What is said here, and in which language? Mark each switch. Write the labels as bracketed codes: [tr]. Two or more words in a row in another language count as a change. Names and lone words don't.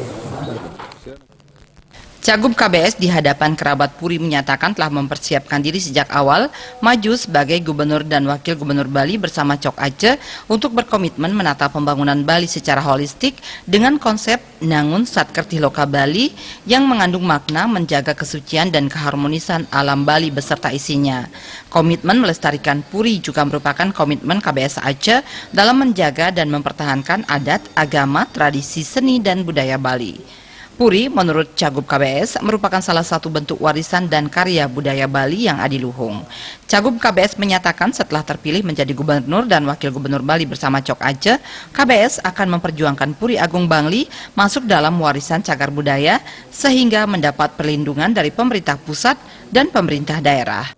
[id] Cagup KBS di hadapan kerabat Puri menyatakan telah mempersiapkan diri sejak awal maju sebagai Gubernur dan Wakil Gubernur Bali bersama Cok Aceh untuk berkomitmen menata pembangunan Bali secara holistik dengan konsep Nangun Satker Tiloke Bali yang mengandung makna menjaga kesucian dan keharmonisan alam Bali beserta isinya. Komitmen melestarikan Puri juga merupakan komitmen KBS Aceh dalam menjaga dan mempertahankan adat, agama, tradisi, seni, dan budaya Bali. Puri menurut Cagup KBS merupakan salah satu bentuk warisan dan karya budaya Bali yang adiluhung. Cagup KBS menyatakan setelah terpilih menjadi Gubernur dan Wakil Gubernur Bali bersama Cok Aceh, KBS akan memperjuangkan Puri Agung Bangli masuk dalam warisan cagar budaya sehingga mendapat perlindungan dari pemerintah pusat dan pemerintah daerah.